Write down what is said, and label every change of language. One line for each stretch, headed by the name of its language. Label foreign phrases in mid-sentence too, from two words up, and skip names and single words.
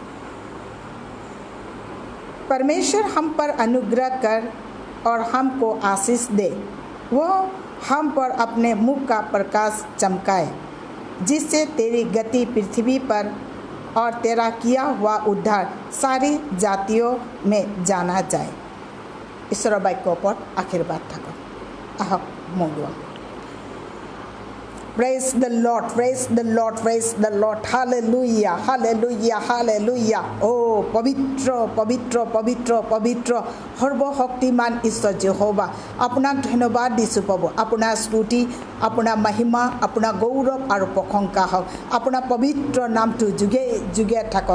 Hindi: परमेश्वर हम पर अनुग्रह कर और हमको आशीष दे, वो हम पर अपने मुख का प्रकाश चमकाए, जिससे तेरी गति पृथ्वी पर और तेरा किया हुआ उद्धार सारी जातियों में जाना जाए। ईश्वर वाक्य पर आशीर्वाद
Assamese: থাকক। আহক মৌলোৱা।
English: Praise the Lord, praise the Lord, praise the Lord. Hallelujah, hallelujah, hallelujah. Oh,
Assamese: পবিত্ৰ পবিত্ৰ পবিত্ৰ পবিত্ৰ সৰ্বশক্তিমান ঈশ্বৰ যেহোৱা, আপোনাক ধন্যবাদ দিছোঁ প্ৰভু। আপোনাৰ স্তুতি, আপোনাৰ মহিমা, আপোনাৰ গৌৰৱ আৰু প্ৰশংসা হওক। আপোনাৰ পবিত্ৰ নামটো যুগে যুগে থাকক।